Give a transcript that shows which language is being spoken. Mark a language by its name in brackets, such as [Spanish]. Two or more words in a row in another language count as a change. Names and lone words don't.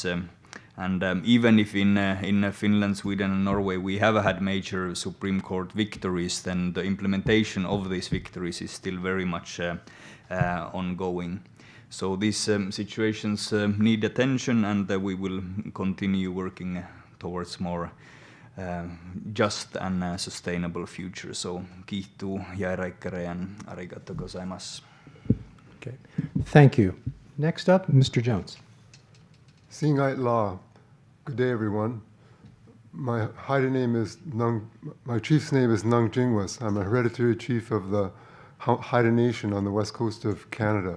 [English] And even if in Finland, Sweden and Norway we have had major Supreme Court victories, then the implementation of these victories is still very much ongoing. So these situations need attention, and we will continue working towards more just and sustainable future. [Finnish] So kiitos ja [Japanese] arigatou gozaimasu. [English] Okay, thank you. Next up, Mr. Jones. [Haida] Singait La. [English] Good day, everyone. My Haida name is my chief's name is Nung Jingwas. I'm a hereditary chief of the Haida Nation on the west coast of Canada.